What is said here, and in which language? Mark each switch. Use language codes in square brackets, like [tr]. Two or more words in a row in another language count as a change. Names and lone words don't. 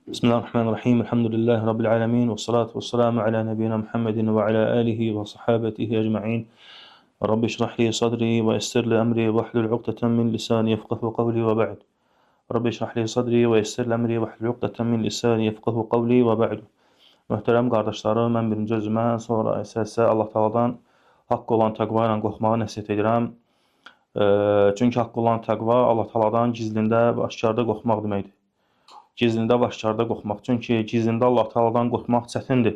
[ar] بسم الله الرحمن الرحيم. الحمد لله رب العالمين. والصلاة والسلام على نبينا محمد وعلى آله وصحابته أجمعين. رب اشرح لي صدري ويسر لي أمري واحلل عقدة من لساني يفقهوا قولي وبعد. رب اشرح لي صدري ويسر لي أمري واحلل عقدة من لساني يفقهوا قولي وبعد. [az] Möhtərəm qardaşlarım, mən birinci özümə, sonra isə Allah Taala'dan haqq olan təqva ilə qorxmağı nəsihət edirəm. Çünki haqq olan təqva Allah Taala'dan gizlində və aşkarda qorxmaq deməkdir. Gizlində və aşkarda qorxmaq. Çünki gizlində Allah Taala'dan qorxmaq çətindir.